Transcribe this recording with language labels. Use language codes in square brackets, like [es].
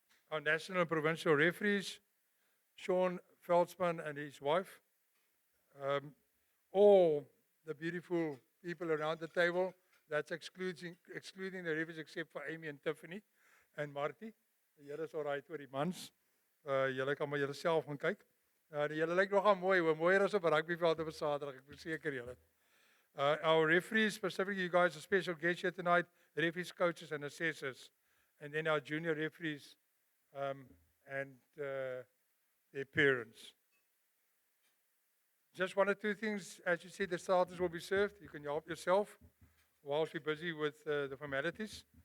[en] Our national and provincial referees, Sean Veldsman and his wife. All the beautiful people around the table, that's excluding the referees except for Amy and Tiffany and Marty. [af] Julle is alright oor die mans. Julle kan maar julle self gaan kyk. Julle lyk nogal mooi, mooier as op 'n rugbyveld op 'n Saterdag, ek verseker julle. [en] Our referees, specifically you guys, are special guests here tonight, referees, coaches and assessors. And then our junior referees and their parents. Just one or two things. As you see, the starters will be served. You can help yourself whilst we're busy with the formalities.